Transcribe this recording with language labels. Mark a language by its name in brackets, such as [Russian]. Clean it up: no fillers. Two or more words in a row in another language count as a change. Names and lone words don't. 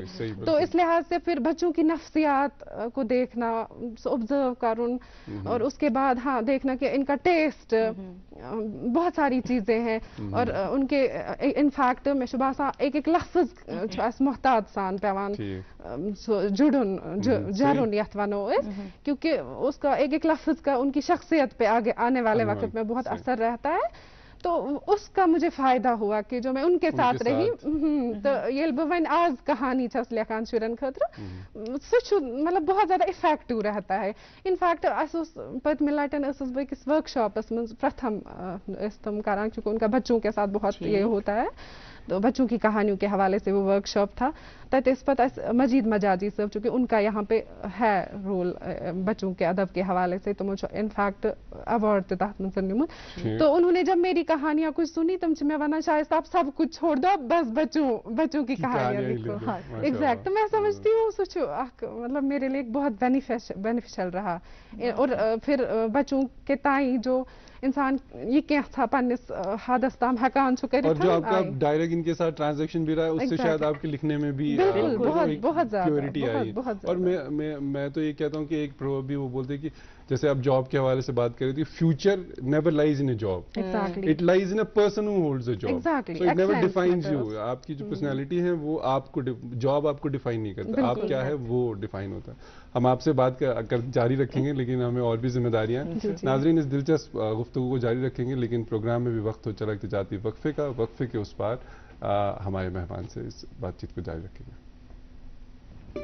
[Urdu] تو اس لحاظ سے پھر بچوں کی نفسیات کو دیکھنا, آبزرو کرن, اور اس کے بعد ہاں دیکھنا کہ ان کا ٹیسٹ, بہت ساری چیزیں ہیں, اور ان کے انفیکٹ میں شباسا ایک ایک لفظ [Kashmiri] محتاط سان پیوان جڑن جرن یت ونو اس, [Urdu] کیونکہ اس کا ایک ایک لفظ کا ان کی شخصیت پہ آگے آنے والے وقت میں بہت اثر رہتا ہے. تو اس کا مجھے فائدہ ہوا کہ جو میں ان کے ساتھ رہی, تو [Kashmiri] یہ ون آز کہانی چھس لکھان شرن خاطر سہ [Urdu] مطلب بہت زیادہ افیکٹو رہتا ہے. [Kashmiri] انفیکٹ پتمہ لٹن بکس ورک شاپس من پرتھم تم کران, [Urdu] چونکہ ان کا بچوں کے ساتھ بہت یہ ہوتا ہے, تو بچوں کی کہانیوں کے حوالے سے وہ ورک شاپ تھا. [Kashmiri] تت اس پتہ [Urdu] مجید مجاجی صاحب, چونکہ ان کا یہاں پہ ہے رول بچوں کے ادب کے حوالے سے, [Kashmiri] تمو انفیکٹ ایوارڈ تہ تحت من نمت. [Urdu] تو انہوں نے جب میری کہانیاں کچھ سنی [Kashmiri] تم میں ونان [Urdu] شاید آپ سب کچھ چھوڑ دو, بس بچوں کی کہانیاں لکھو. ایگزیکٹ. تو میں سمجھتی ہوں [Kashmiri] سہ مطلب [Urdu] میرے لیے بہت بینیفیشل رہا. اور پھر بچوں کے تائیں جو انسان یہ کیا تھا [Kashmiri] پنس حدس تام ہکان چھ کر, [Urdu] اور جو آپ کا ڈائریکٹ ان کے ساتھ ٹرانزیکشن بھی رہا ہے, اس سے شاید آپ کے لکھنے میں بھی بہت پیورٹی آئی. اور میں تو یہ کہتا ہوں کہ ایک پروورب بھی وہ بولتے ہیں کہ جیسے آپ جاب کے حوالے سے بات کر رہی تھی, [English] future never lies in a job, it lies in a person who holds a job. so it never defines you. [Urdu] آپ کی جو پرسنالٹی ہے وہ آپ کو, جاب آپ کو ڈیفائن نہیں کرتا, آپ کیا ہے وہ ڈیفائن ہوتا ہے. ہم آپ سے بات جاری رکھیں گے, لیکن ہمیں اور بھی ذمہ داریاں ہیں. ناظرین, اس دلچسپ گفتگو کو جاری رکھیں گے, لیکن پروگرام میں بھی وقت ہو چلا احتجاجی وقفے کا. وقفے کے اس پار ہمارے مہمان سے اس بات چیت کو جاری رکھیں گے.